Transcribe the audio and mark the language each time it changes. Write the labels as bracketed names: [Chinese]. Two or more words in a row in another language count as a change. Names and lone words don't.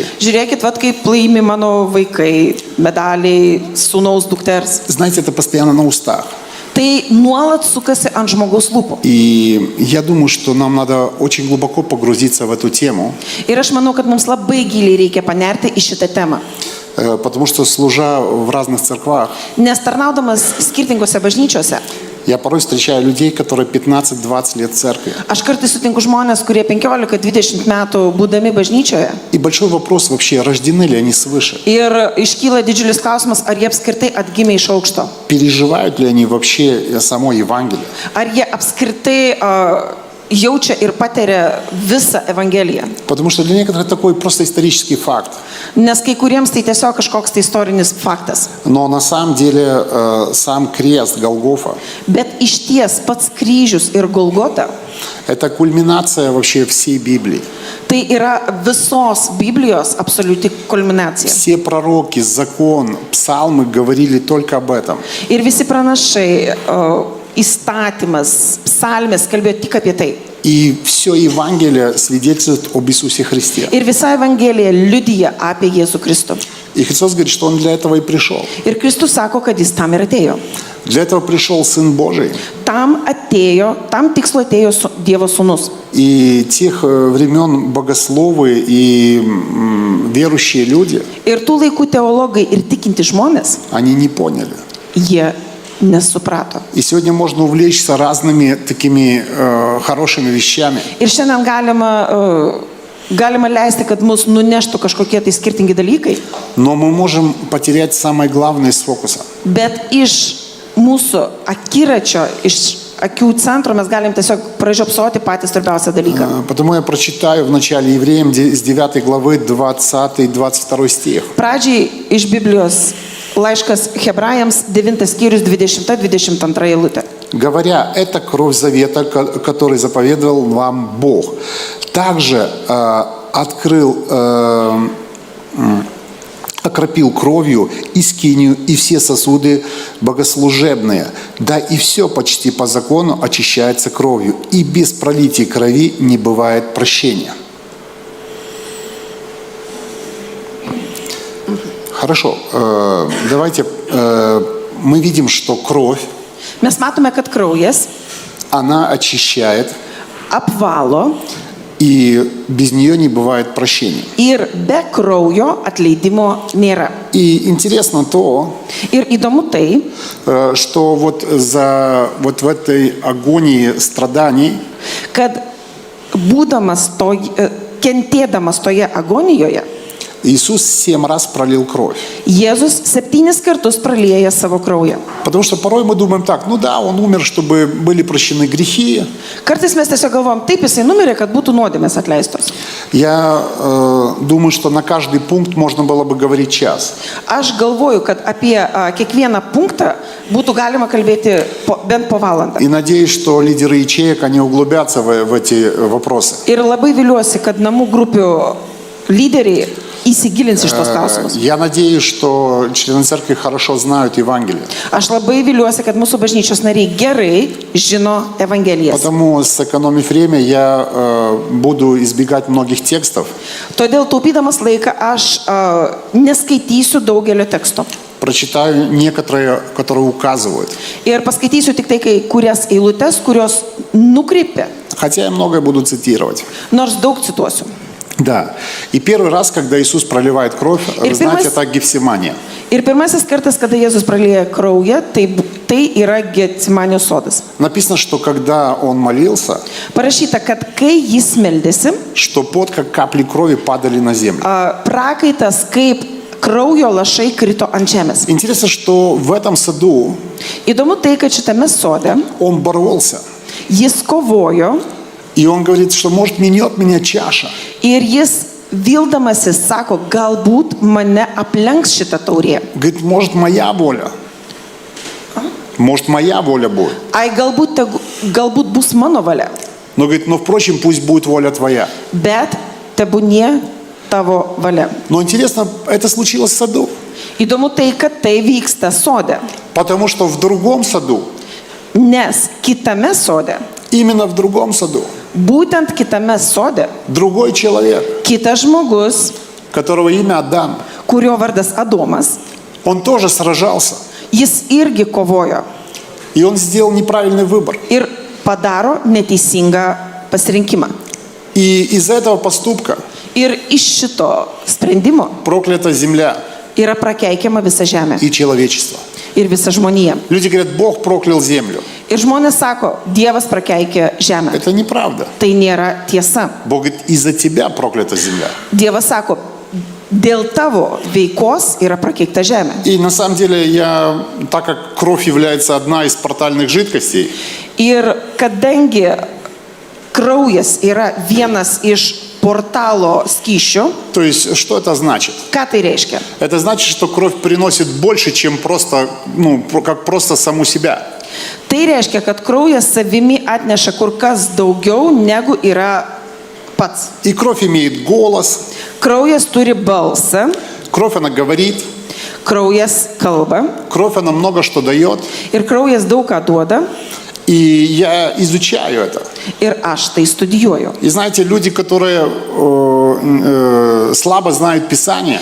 [Lithuanian] Žiūrėkit, vat kaip laimi mano vaikai, medaliai, sūnaus dukters. [Russian] Знаете, это постоянно на устах. [Lithuanian] Tai nuolat sukasi ant žmogaus lūpų. [Russian] И я думаю, что нам надо очень глубоко погрузиться в эту тему, [Lithuanian] Ir aš manau, kad mums labai giliai reikia panerti į šitą temą. [Russian] потому что, служа в разных церквах, [Lithuanian] Nes tarnaudamas skirtingose bažnyčiose, [Russian] я порой встречаю людей, которые 15-20 лет в церкви. [Lithuanian] aš kartais sutinku žmonės, kurie 15-20 metų būdami bažnyčioje. [Russian] И большой вопрос вообще, рождены ли они свыше? [Lithuanian] Ir iškyla didžiulis klausimas, ar jie apskritai atgimė iš aukšto. [Russian] Переживают ли они вообще само Евангелие? [Lithuanian] Ar jie apskritai jaučia ir patiria visą Evangeliją. [Russian] Потому что для некоторых такой просто исторический факт. [Lithuanian] Nes kai kuriems tai tiesiog kažkoks tai istorinis faktas. [Russian] Но на самом деле сам крест Голгофа [Lithuanian] Bet iš ties pats kryžius ir Golgota – [Russian] это кульминация вообще всей Библии. [Lithuanian] tai yra visos Biblijos absoliuti kulminacija. [Russian] Все пророки, закон, псалмы говорили только об этом. [Lithuanian] Ir visi pranašai, įstatymas, psalmės kalbėjo tik apie tai. [Russian] И все Евангелие свидетельствует об Иисусе Христе. [Lithuanian] Ir visa Evangelija liudija apie Jėzų Kristų. [Russian] И Христос говорит, что Он для этого и пришел. [Lithuanian] Ir Kristus sako, kad jis tam ir atėjo. [Russian] Для этого пришел Сын Божий. [Lithuanian] Tam tikslo atėjo Dievo sūnus. [Russian] И тех времен богословы и верующие люди, [Lithuanian] Ir tų laikų teologai ir tikinti žmonės, [Russian] они не поняли. [Lithuanian] jie nesuprato. [Russian] И сегодня можно увлечься разными такими хорошими вещами. [Lithuanian] Ir šiandien galima leisti, kad mus nuneštų kažkokie tai skirtingi dalykai, [Russian] Но мы можем потерять самое главное из фокуса. [Lithuanian] bet iš mūsų akiračio, iš akių centro mes galim tiesiog pražiopsoti patį svarbiausią dalyką. [Russian] Потому я прочитаю в начале Евреям с 9 главы 20-22 стих. [Lithuanian] Pradžiai iš Biblijos laiškas Hebrajams 9 skyrius 20-22 eilutė. [Russian] Говоря, это кровь завета, который заповедовал вам Бог. Также окропил кровью и скинию, и все сосуды богослужебные. Да и все почти по закону очищается кровью. И без пролития крови не бывает прощения. Хорошо, давайте, мы видим, что кровь, [Lithuanian] Mes matome, kad kraujas [Russian] она очищает, [Lithuanian] apvalo [Russian] и без нее не бывает прощения. [Lithuanian] ir be kraujo atleidimo nėra. [Russian] И интересно то, [Lithuanian] Ir įdomu tai, [Russian] что вот в этой агонии страданий [Lithuanian] kad kentėdamas toje agonijoje, [Russian] Иисус 7 раз пролил кровь. [Lithuanian] Jėzus 7 kartus pralieja savo kraują. [Russian] Потому что порой мы думаем так, ну да, Он умер, чтобы были прощены gрехи. [Lithuanian] Kartais mes tiesiog galvom, taip jisai numirė, kad būtų nuodėmės atleistos. [Russian] Я думаю, что на каждый пункт можно было бы говорить час. [Lithuanian] Aš galvoju, kad apie kiekvieną punktą būtų galima kalbėti bent po valandą. [Russian] И надеюсь, что лидеры ячеек, они углубятся в эти вопросы. [Lithuanian] Ir labai viliuosi, kad namų grupių lyderiai įsigilins iš tos klausimus. [Russian] Я надеюсь, что члены церкви хорошо знают Евангелие. [Lithuanian] Aš labai viliuosi, kad mūsų bažnyčios nariai gerai žino Evangelijas. [Russian] Потому, сэкономив время, я буду избегать многих текстов. [Lithuanian] Todėl taupydamas laiką aš neskaitysiu daugelio teksto. [Russian] Прочитаю некоторые, которые указывают. [Lithuanian] Ir paskaitysiu tik tai kai kurias eilutes, kurios nukreipia, [Russian] Хотя я многое буду цитировать. [Lithuanian] nors daug cituosiu. [Russian] Да. И первый раз, когда Иисус проливает кровь, вы знаете, это Гефсимания. [Lithuanian] Ir pirmasis kartas, kada Jėzus pralieja kraują, tai yra Getsemanio sodas. [Russian] Написано, что когда он молился, [Lithuanian] Parašyta, kad kai jis meldėsi, [Russian] что пот, как капли крови, падали на землю. [Lithuanian] prakaitas kaip kraujo lašai krito ant žemės. [Russian] Интересно, что в этом саду [Lithuanian] Įdomu tai, kad šitame sode [Russian] он боролся. [Lithuanian] jis kovojo [Russian] И он говорит, что может минет меня чаша. [Lithuanian] ir jis vildamasis sako, galbūt mane aplenks šitą taurė. [Russian] Говорит, может моя воля. Может моя воля будет. [Lithuanian] Ai, galbūt bus mano valia, [Russian] Но говорит, но впрочем, пусть будет воля твоя. [Lithuanian] bet tebūnie tavo valia. [Russian] Но интересно, это случилось в саду. [Lithuanian] Įdomu tai, kad tai vyksta sode, [Russian] Потому что в другом саду, [Lithuanian] nes kitame sode, [Russian] именно в другом саду, [Lithuanian] būtent kitame sode, [Russian] другой человек, [Lithuanian] kitas žmogus, [Russian] которого имя Адам, [Lithuanian] kurio vardas Adomas, [Russian] он тоже сражался. [Lithuanian] jis irgi kovojo [Russian] И он сделал неправильный выбор. [Lithuanian] ir padaro neteisingą pasirinkimą. [Russian] И из-за этого поступка [Lithuanian] Ir iš šito sprendimo [Russian] проклята земля [Lithuanian] yra prakeikiama visa žemė [Russian] и человечество. [Lithuanian] ir visa žmonija. [Russian] Люди говорят, Бог проклял землю. [Lithuanian] Ir žmonės sako, Dievas prakeikė žemę. [Russian] Это неправда. [Lithuanian] Tai nėra tiesa. [Russian] Бог говорит, из-за тебя проклята земля. [Lithuanian] Dievas sako, dėl tavo veikos yra prakeikta žemė. [Russian] И на самом деле, так как кровь является одна из портальных жидкостей, [Lithuanian] Ir kadangi kraujas yra vienas iš portalo skysčių, [Russian] то есть, что это значит? [Lithuanian] ką tai reiškia? [Russian] Это значит, что кровь приносит больше, чем просто, как просто саму себя. [Lithuanian] Tai reiškia, kad kraujas savimi atneša kur kas daugiau negu yra pats. [Russian] И кровь имеет голос, [Lithuanian] Kraujas turi balsą, [Russian] кровь, она говорит, [Lithuanian] kraujas kalba [Russian] кровь, она много что дает. [Lithuanian] ir kraujas daug ką duoda [Russian] И я изучаю это. [Lithuanian] ir aš tai studijuoju. [Russian] И знаете, люди, которые слабо знают Писание,